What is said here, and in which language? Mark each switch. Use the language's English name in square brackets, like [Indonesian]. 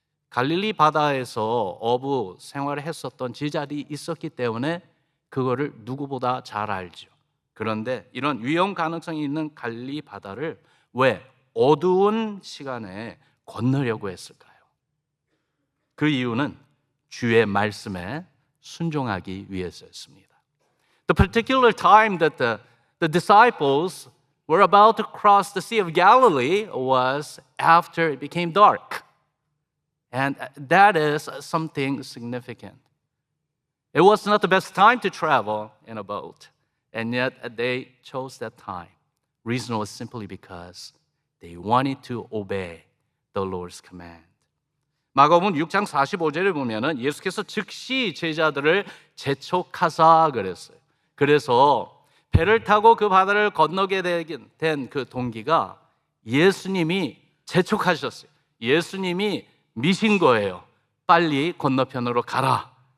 [Korean] 갈릴리 바다에서 어부 생활을 했었던 제자들이 있었기 때문에 그거를 누구보다 잘 알죠. 그런데 이런 위험 가능성이 있는 갈릴리 바다를 왜 어두운 시간에 건너려고 했을까요? 그 이유는 주의 말씀에 순종하기 위해서였습니다. [English] The particular time that the disciples were about to cross the Sea of Galilee was after it became dark. And that is something significant. It was not the best time to travel in a boat, and yet they chose that time. Reason was simply because they wanted to obey the Lord's command. [Korean] 마가복음 6장 45절을 보면은 예수께서 즉시 제자들을 재촉하사 그랬어요. 그래서 배를 타고 그 바다를 건너게 된 그 동기가 예수님이 재촉하셨어요. 예수님이 미신 거예요. 빨리 건너편으로 가라.